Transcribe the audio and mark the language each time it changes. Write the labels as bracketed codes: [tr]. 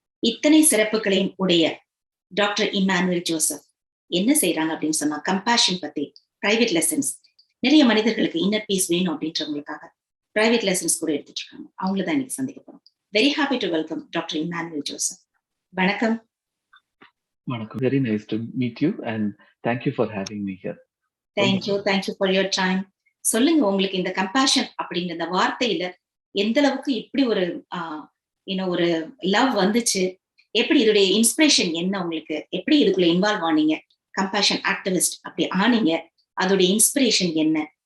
[ta] இத்தனை சிறப்புகளையும் உடைய டாக்டர் இமானுவேல் ஜோசப் என்ன செய்யறாங்க அப்படின்னு சொன்னா, கம்பேஷன் பத்தி பிரைவேட் லெசன்ஸ், நிறைய மனிதர்களுக்கு இன்னர் பீஸ் வேணும் அப்படின்றவங்களுக்காக பிரைவேட் லெசன்ஸ் கூட எடுத்துட்டு இருக்காங்க. அவங்கள தான் இன்னைக்கு சந்திக்க போறோம். Very happy to welcome doctor Emmanuel Joseph. வணக்கம். வணக்கம். [en] Very nice to meet you and thank you for having me here. Thank you for your time. [ta] சொல்லுங்க, உங்களுக்கு இந்த கம்பேஷன் அப்படிங்கிற இந்த வார்த்தையில எந்த அளவுக்கு இப்படி ஒரு ஒரு லவ் வந்துச்சு, எப்படி இதோடைய இன்ஸ்பிரேஷன் என்ன, உங்களுக்கு எப்படி இதுக்குள்ள இன்வால்வ் ஆனீங்க, கம்பேஷன் ஆக்டிவிஸ்ட் அப்படி ஆனீங்க, அதோட இன்ஸ்பிரேஷன் என்ன?